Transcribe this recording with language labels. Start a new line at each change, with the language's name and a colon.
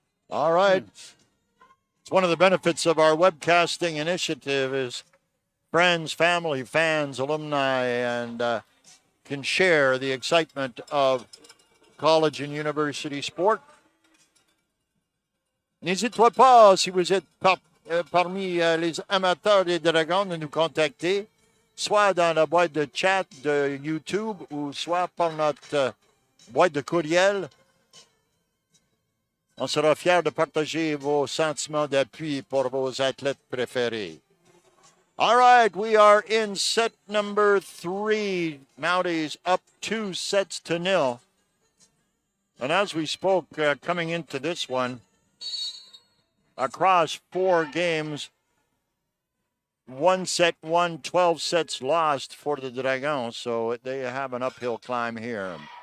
English: All right. It's one of the benefits of our webcasting initiative is friends, family, fans, alumni, and can share the excitement of college and university sport.
French: N'hésitez pas, si vous êtes parmi les amateurs des Dragons, de nous contacter, soit dans la boîte de chat de YouTube ou soit par notre boîte de courriel. On sera fiers de partager vos sentiments d'appui pour vos athlètes préférés.
English: All right, we are in set number 3. Mounties up 2-0. And as we spoke coming into this one, across 4 games, 1 set won, 12 sets lost for the Dragons, so they have an uphill climb here.